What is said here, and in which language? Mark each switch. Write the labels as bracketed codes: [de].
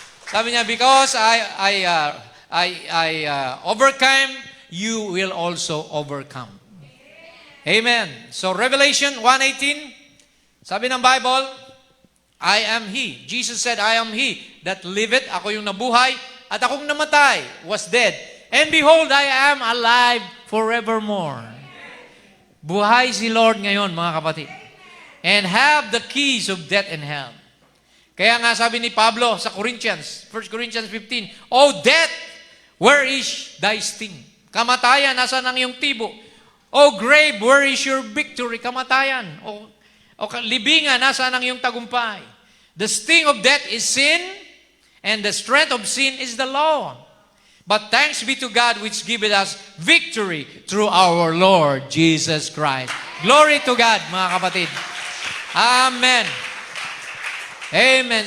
[tl] Sabi niya, [en] because I overcame, you will also overcome. Amen. So Revelation 1:18, [tl] sabi ng [en] Bible, I am He. Jesus said, I am He that liveth. [tl] Ako yung nabuhay. At akong namatay, [en] was dead. And behold, I am alive forevermore. [tl] Buhay si Lord ngayon, mga kapatid. [en] And have the keys of death and hell. [tl] Kaya nga sabi ni Pablo sa Corinthians, 1 Corinthians 15, [en] O death, where is thy sting? [tl] Kamatayan, nasa nang iyong tibo? [en] O grave, where is your victory? [tl] Kamatayan. O libingan, nasa nang iyong tagumpay? [en] The sting of death is sin, and the strength of sin is the law. But thanks be to God which giveth us victory through our Lord Jesus Christ. Glory to God, [tl] mga kapatid. [en] Amen. Amen.